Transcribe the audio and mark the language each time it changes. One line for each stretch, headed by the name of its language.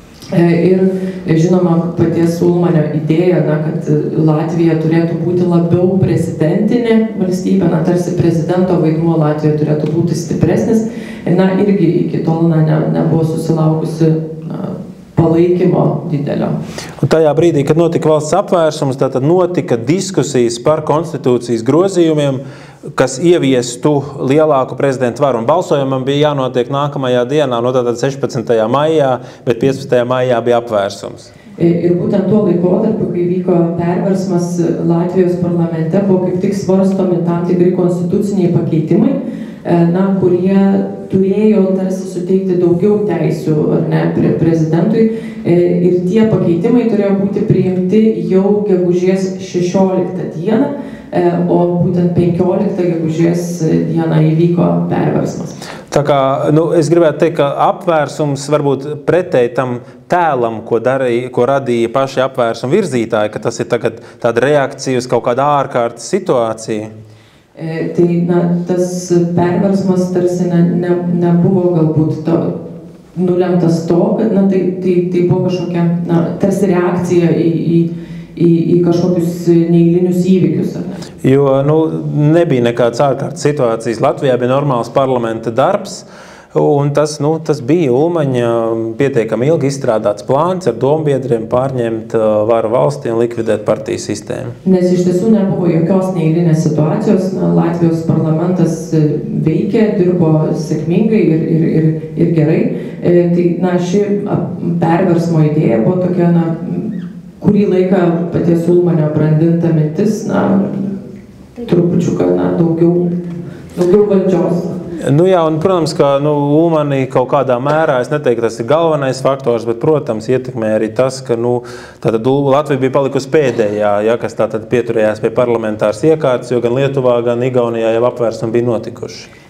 Lithuanian: Ir žinoma, paties Ulmanio idėja, kad Latvija turėtų būti labiau prezidentinė valstybė, tarsi prezidento vaidmuo Latvijoje turėtų būti stipresnis, irgi iki tol nebuvo susilaukusi palaikymo didelio.
Latvian: Un tajā brīdī, kad notika valsts apvērsums, tad notika diskusijas par konstitūcijas grozījumiem, kas ieviestu lielāku prezidentu varu. Un balsojumam bija jānotiek nākamajā dienā, tātad 16. maijā, bet 15. maijā bija apvērsums.
Lithuanian: Ir būtent tuo laikotarpiu, kai vyko perversmas Latvijos parlamente, buvo kaip tik svarstomi tam tikri konstituciniai pakeitimai, kurie turėjo tarsi suteikti daugiau teisių prezidentui. Ir tie pakeitimai turėjo būti priimti jau gegužės 16 dieną, o būtent 15 gegužės dieną įvyko perversmas.
Latvian: Tā kā, es gribētu teikt, ka apvērsums varbūt pretēji tam tēlam, ko radīja paši apvērsuma virzītāji, ka tas ir tagad tāda reakcija uz kaut kādu ārkārtas situāciju.
Lithuanian: Tai tas perversmas tarsi nebuvo galbūt nulemtas to, kad tai buvo kažkokia tarsi reakcija į kažkokius neeilinius įvykius.
Latvian: Jo nebija nekādas ārkārtas situācijas. Latvijā bija normāls parlamenta darbs, un tas bija Ulmaņa pietiekami ilgi izstrādāts plāns ar dombiedriem pārņemt varu valstī un likvidēt partiju sistēmu.
Lithuanian: Nes iš tiesų nebuvo jokios neeilinės situacijos. Latvijos parlamentas veikė, dirbo sėkmingai ir gerai. Tai ši perversmo idėja buvo tokia, kurį laiką paties Ulmanio brandinta mintis, trupučiuką daugiau valdžios.
Latvian: Jā, un, protams, ka Ulmani kaut kādā mērā, es neteiktu, tas ir galvenais faktors, bet, protams, ietekmē arī tas, ka tātad Latvija bija palikusi pēdējā, kas tātad pieturējās pie parlamentāras iekārtas, jo gan Lietuvā, gan Igaunijā jau apvērsumi bija notikuši.